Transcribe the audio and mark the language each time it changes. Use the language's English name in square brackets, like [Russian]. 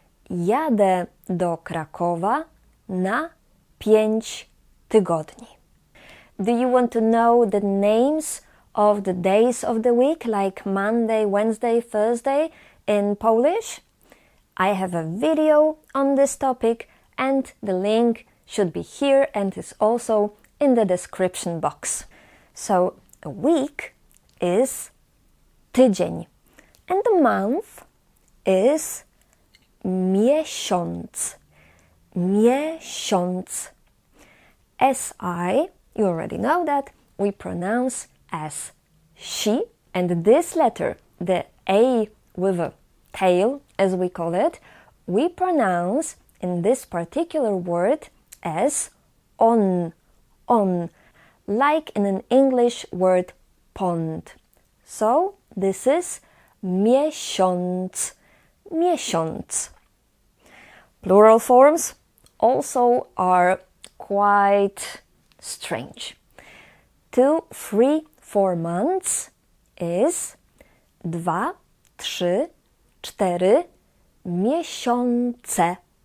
[Polish] Jadę do Krakowa na 5 tygodni. [English] Do you want to know the names of the days of the week, like Monday, Wednesday, Thursday in Polish? I have a video on this topic and the link should be here and is also in the description box. So a week is tydzień and the month is miesiąc. [Polish] Miesiąc. [English] S-I, you already know that, we pronounce as she, and this letter, the A with a tail, as we call it, we pronounce in this particular word as on, like in an English word pond. So this is miesiąc, miesiąc. Plural forms also are quite strange. 2, 3, 4 months is 2, 3, 4 miesiące.